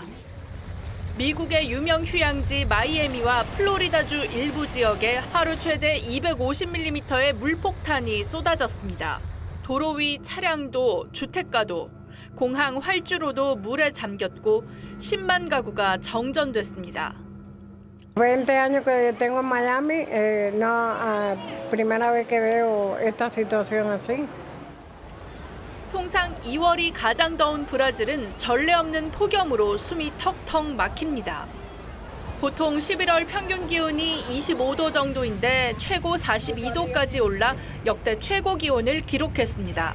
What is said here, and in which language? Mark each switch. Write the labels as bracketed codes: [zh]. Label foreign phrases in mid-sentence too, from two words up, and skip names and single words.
[ko] 미국의 유명 휴양지 마이애미와 플로리다주 일부 지역에 하루 최대 250mm의 물폭탄이 쏟아졌습니다. 도로 위 차량도 주택가도 공항 활주로도 물에 잠겼고 10만 가구가 정전됐습니다. [es] 20 años que tengo en Miami, primera vez que veo esta situación así. [ko] 통상 2월이 가장 더운 브라질은 전례 없는 폭염으로 숨이 턱턱 막힙니다. 보통 11월 평균 기온이 25도 정도인데 최고 42도까지 올라 역대 최고 기온을 기록했습니다.